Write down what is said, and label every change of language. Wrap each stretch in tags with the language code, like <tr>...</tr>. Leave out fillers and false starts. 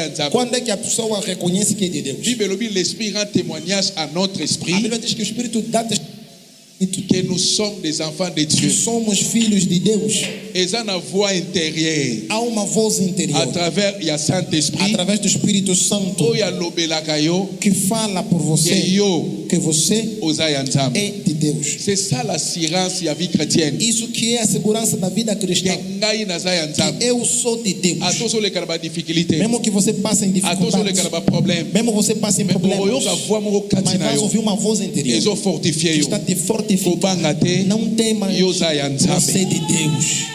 <pt>Quando é que a pessoa reconhece que é de Deus?</pt> <fr>L'Esprit rend témoignage à notre esprit.</fr> <pt>A Bíblia diz que o Espírito dá</pt> <fr>que nous sommes des enfants de Dieu.</fr> <pt>Somos filhos de Deus. Há</pt> <fr>voix intérieure.</fr> <pt>Há uma voz interior.</pt> <fr>À travers</fr> <pt>o</pt> <fr>Saint-Esprit.</fr> <pt>Através do Espírito Santo. Que fala por você. Que você é de Deus.</pt> <fr>C'est ça l'assurance</fr> <pt>da vida</pt> <fr>chrétienne.</fr> <pt>Isso que é a segurança da vida cristã. Que eu sou de Deus. Mesmo que você passe em dificuldades. Mesmo você passe em problemas. Mas vai ouvir uma voz interior. Que está te fortificando. Não temas, você é de Deus.</pt>